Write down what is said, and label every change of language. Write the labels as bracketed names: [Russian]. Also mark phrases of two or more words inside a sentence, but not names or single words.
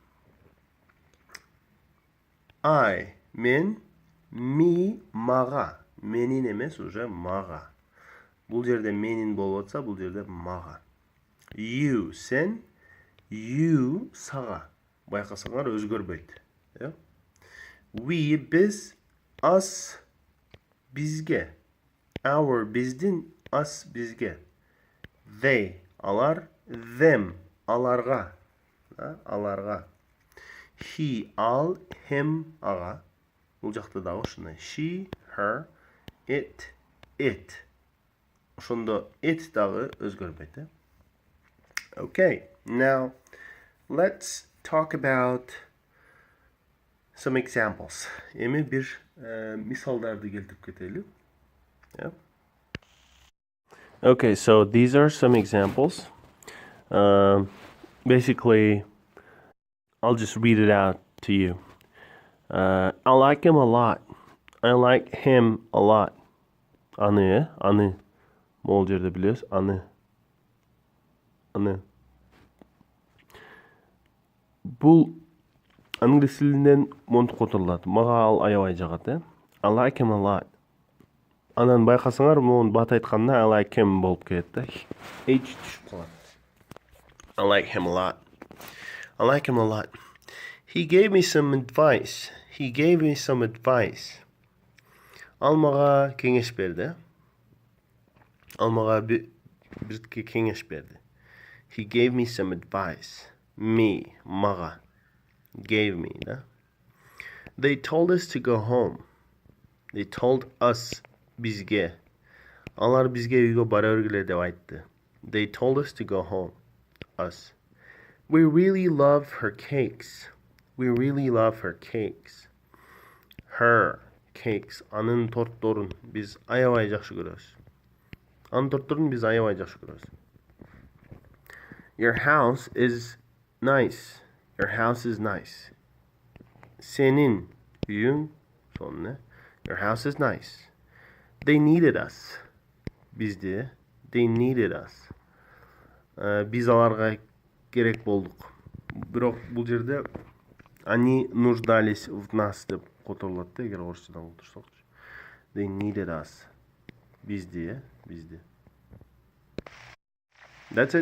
[Kyrgyz] I мен, me мага. Менин эмес, уже мага. Бул жерде менин болуп атса, бул жерде мага. You сен, you сага. Байкасаңар өзгөрбөйт. We биз, us бизге. Our биздин, us бизге. They алар, them аларга. Аларга. He ал, him ага. Бул жакта дагы ушундай. [English] She, her, it. [Kyrgyz] Ошондо it дагы өзгөрбөйт. [English] Okay, now let's talk about some examples. [Kyrgyz] Эми бир мисалдарды келтирип кетели. [English] Okay, so these are some examples. Basically, I'll just read it out to you. I like him a lot. I like him a lot. [Kyrgyz] Аны. Мол жерде билесиз. Аны. Бул англис тилинен монтуп которулат. Мага ал аябай жагат, [English] I like him a lot. [Kyrgyz] Анан байкасаңар, муну бат айтканда [English] I like him [Kyrgyz] болуп кетет да. H түшүп калат. [English] I like him a lot. I like him a lot. He gave me some advice. [Kyrgyz] Ал мага кеңеш берди. Ал мага бирке кеңеш берди. [English] He gave me some advice. Me, мага. Gave me, да. They told us to go home. They told us бизге. [Kyrgyz] Алар бизге үйгө бара бергиле деп айтты. [English] They told us to go home. Us. We really love her cakes. Her cakes. [Kyrgyz] Анын тортторун биз аябай жакшы көрөбүз. Анын тортторун биз аябай жакшы көрөбүз. [English] Your house is nice. [Kyrgyz] Сенин үйүң сонун. [English] Your house is nice. They needed us. Бизди. They needed us. [Kyrgyz] Биз аларга керек болдук. Бирок бул жерде [Russian] они нуждались в нас [Kyrgyz] деп которулат да, эгер орусчадан колдурсак. [English] They needed us. Бизди. That's it.